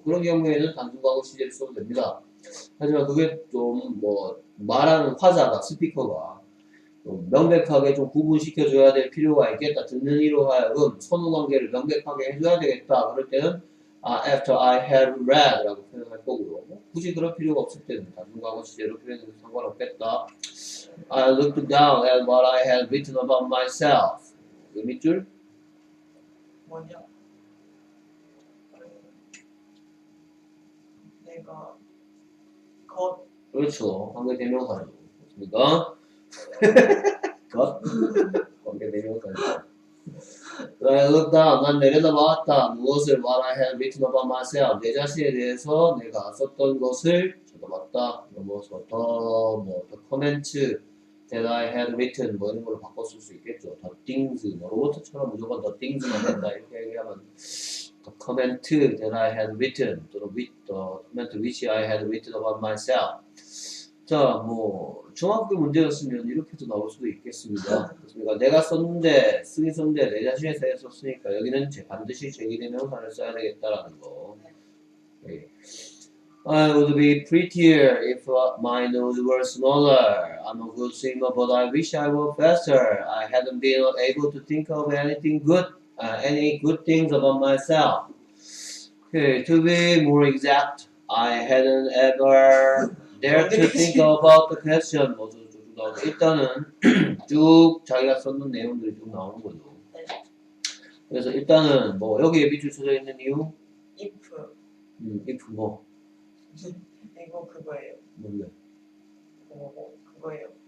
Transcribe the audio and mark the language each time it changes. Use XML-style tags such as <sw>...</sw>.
<ko>그런 경우에는 단순 과거 시제를 써도 됩니다. 하지만 그게 좀 뭐 말하는 화자가 스피커가 명백하게 좀 구분시켜줘야 될 필요가 있겠다. 듣는 이로 하여금 선후 관계를 명백하게 해줘야 되겠다. 그럴 때는</ko> <en>after I had read</en> <ko>라고 표현할 거고요. 굳이 그럴 필요가 없을 때는 단순 과거 시제로 표현해도 상관없겠다.</ko> <en>I looked down at what I had written about myself.</en> <ko>그 밑줄? 뭐냐? 내가 그렇죠. 관계 대명사죠. 그렇습니까? 것? 관계 대명사죠.</ko> <en>I looked down.</en> <ko>난 내려다봤다. 무엇을</ko> <en>what I had written about myself.</en> <ko>내 자신에 대해서 내가 썼던 것을 쳐다봤다. 더</ko> <en>comments that I had written</en> <ko>뭐 이런 걸로 바꿔 쓸 수 있겠죠.</ko> <en>the things</en> <ko>뭐 로봇처럼 무조건</ko> <en>the things만</en> <ko>된다 이렇게 얘기하면</ko> <en>the comment that I had written 또는 the comment which I had written about myself.</en> <ko>자, 뭐 중학교 문제였으면 이렇게도 나올 수도 있겠습니다. 그렇습니까? 내가 썼는데 쓰긴 썼는데 내 자신에 대해서 썼으니까 여기는 반드시 제기대명사를 써야 되겠다라는 거. 네.</ko> <en>I would be prettier if my nose were smaller. I'm a good swimmer, but I wish I were faster. I hadn't been able to think of anything good, any good things about myself. Okay, to be more exact, I hadn't ever dared to think about the question.</en> <ko>일단은 쭉 자기가 썼는 내용들이 쭉 나오는 거죠. 네. 그래서 일단은 뭐 여기에 밑줄 쳐져 있는 이유,</ko> <en>if if 뭐</en> <ko>이거 그거예요. 뭔데? 그거예요.</ko>